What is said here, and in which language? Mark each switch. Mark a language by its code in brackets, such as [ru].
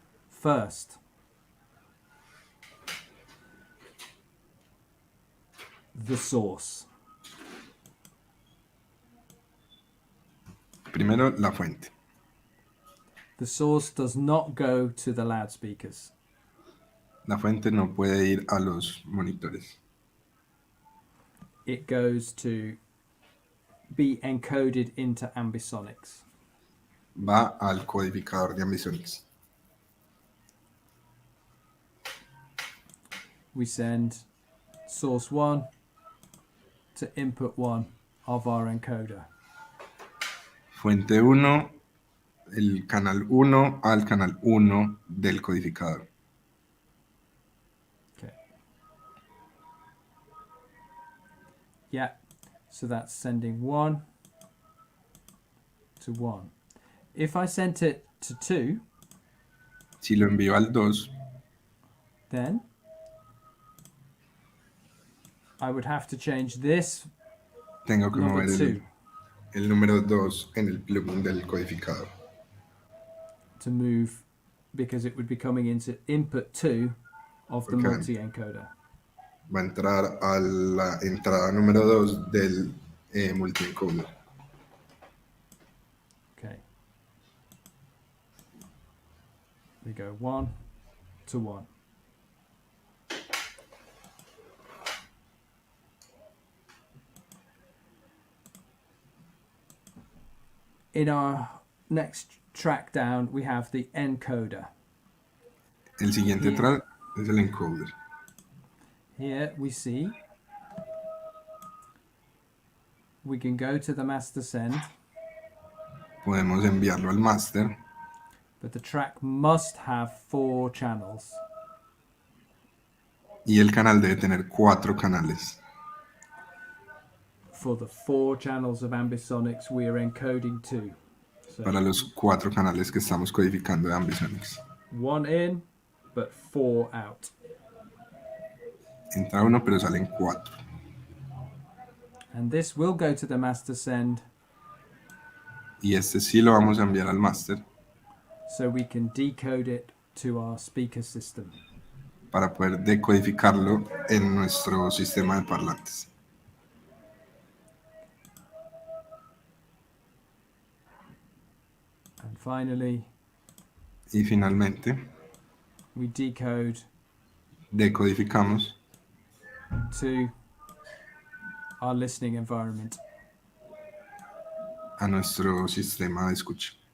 [en] First, the source. [es] Primero, la fuente. [en] The source does not go to the loudspeakers. [es] La fuente no puede ir a los monitores. [en] It goes to be encoded into ambisonics. [es] Va al codificador de ambisonics. [en] We send source 1 to input 1 of our encoder. [es] Fuente 1, el canal 1 al canal 1 del codificador. [en] Okay. Yeah, so that's sending 1 to 1. If I sent it to 2, [es] Si lo envío al 2, [en] then I would have to change this [es] tengo que [en] number [es] mover [en] 2 [es] el número 2 en el plugin del codificador. [en] to move, because it would be coming into input 2 of the Okay. multi-encoder. [es] Va a entrar a la entrada número 2 del multi-encoder. [en] Okay. We go 1 to 1. In our next track down, we have the encoder. [es] El siguiente [en] Here. [es] atrás es el encoder. [en] Here we see we can go to the master send, [es] Podemos enviarlo al master, [en] but the track must have 4 channels. [es] y el canal debe tener 4 canales. [en] For the 4 channels of ambisonics, we are encoding 2. So [es] Para los 4 canales que estamos codificando de ambisonics. [en] 1 in, but 4 out. [es] Entra uno, pero salen 4. [en] And this will go to the master send, [es] Y este sí lo vamos a enviar al máster [en] so we can decode it to our speaker system. [es] para poder decodificarlo en nuestro sistema de parlantes. [en] And finally, [es] Y finalmente [en] we decode [es] decodificamos [en] to our listening environment. [es] a nuestro sistema de escucha.